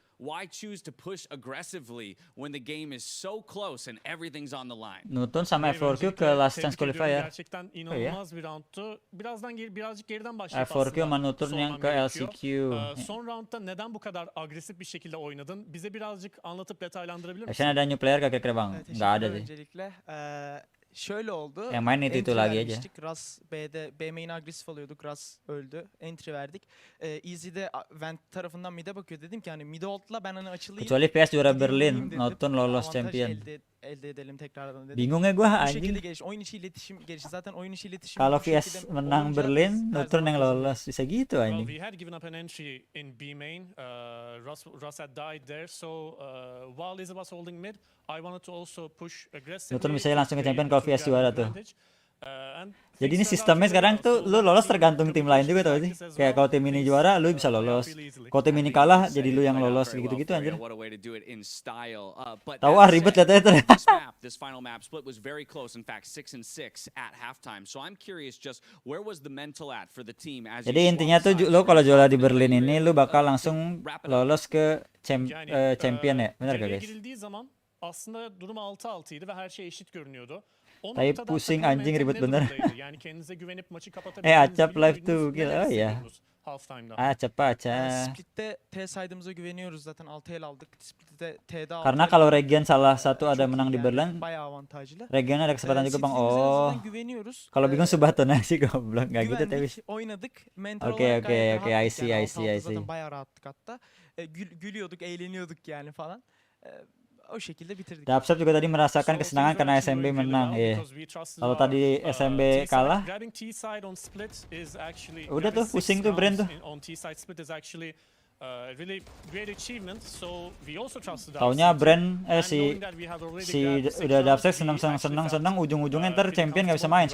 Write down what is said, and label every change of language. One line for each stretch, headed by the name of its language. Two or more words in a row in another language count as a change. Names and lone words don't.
English: Why choose to push aggressively when the game is so close and everything's on the line?
Indonesian: Nutun sama F4Q ke
English: last chance qualifier.
Turkish: Gerçekten inanılmaz bir roundtu. Birazcık geriden başlayıp
Indonesian: F4Q sama Nutun yang ke LCQ.
Turkish: Son roundda neden bu kadar agresif bir şekilde oynadın? Bize birazcık anlatıp detaylandırabilir misin?
Indonesian: Biasanya ada
English: new player
Indonesian: gak kira-kira bang? Nggak ada sih.
Turkish: Öncelikle şöyle oldu.
Indonesian: Yang main itu lagi aja.
Turkish: Vermiştik. Ras B'de B main'e agresif alıyorduk. Ras öldü. Entry verdik. Easy'de Vent tarafından mid'e bakıyor. Dedim ki hani mid ult'la ben hani açılayım.
Indonesian: Kecuali PS juara Berlin, Nutun lolos champion.
Turkish: Elde edelim tekrardan dedim.
Indonesian: Bingung ya gua
Turkish: Bu
Indonesian: anjing.
Turkish: şekilde gelişti. Oyun içi iletişim gelişti. Zaten oyun içi iletişim.
Indonesian: Kalau PS menang Berlin, Nutun yang lolos bisa gitu
English: Well,
Indonesian: anjing.
English: we had given up an entry in B main. Russ had died there, so while Izzy was holding mid, I wanted to also push aggressively.
Indonesian: Nutun bisa langsung ke champion kalau PS juara tuh. Jadi ini sistemnya sekarang tuh lu lolos tergantung tim lain juga tau sih. Kayak kalau tim ini juara lu bisa lolos. Kalau tim ini kalah jadi lu yang lolos gitu-gitu anjir. Tahu ribet lihat aja tuh.
English: This final map split was very close, in fact 6-6 at halftime. So I'm curious just where was the mental at for the team as
Indonesian: Jadi intinya tuh lu kalau juara di Berlin ini lu bakal langsung lolos ke champion ya. Benar gak guys?
Turkish: Aslında durum 6-6'ydı ve her şey eşit görünüyordu.
Indonesian: Tapi pusing anjing ribet bener. Acap live tuh gila. Oh ya. Acap.
Turkish: Split'te T side'ımıza güveniyoruz zaten 6 el aldık. Split'te T'de aldık.
Indonesian: Karena kalau Regen salah satu ada menang di Berlin,
Turkish: bayağı avantajlı.
Indonesian: Regen ada kesempatan juga bang. Oh. Kalau bingung Subatona sih goblok nggak gitu tapi.
Turkish: Oynadık. Mental
Indonesian: Oke,
English: I see.
Turkish: Zaten bayağı rahattık hatta. Gülüyorduk, eğleniyorduk yani falan. O şekilde bitirdik.
Indonesian: Dapsep juga tadi merasakan kesenangan karena SMB menang. Kalau tadi SMB kalah, udah tuh pusing tuh brand tuh. Taunya brand si udah Dapsep senang ujung-ujungnya ntar champion nggak bisa main.